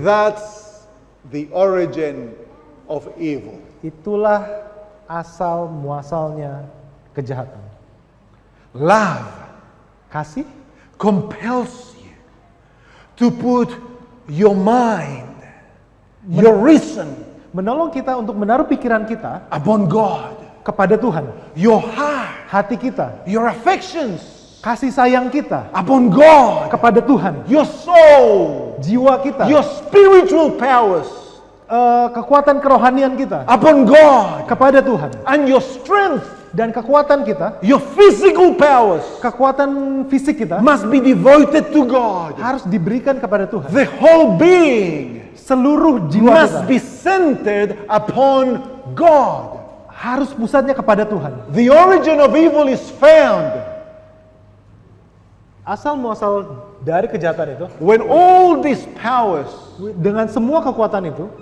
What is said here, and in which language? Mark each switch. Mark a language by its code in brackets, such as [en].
[en] That's the origin of evil. [id] Itulah asal muasalnya kejahatan. [en] Love [id] Kasih [en] compels you to put your mind, your reason [id] menolong kita untuk menaruh pikiran kita [en] upon God, [id] kepada Tuhan, [en] your heart, [id] hati kita, [en] your affections [id] kasih sayang kita [en] upon God, [id] kepada Tuhan, [en] your soul, [id] jiwa kita, [en] your spiritual powers [id] kekuatan kerohanian kita [en] upon God, [id] kepada Tuhan, [en] and your strength, [id] dan kekuatan kita, [en] your physical powers [id] kekuatan fisik kita [en] must be devoted to God. [id] harus diberikan kepada Tuhan. [en] The whole being [id] Seluruh jiwa [en] must [id] kita [en] be centered upon God. [id] harus pusatnya kepada Tuhan. [en] The origin of evil is found [id] Asal muasal dari kejahatan itu, [en] when all these powers [id] dengan semua kekuatan itu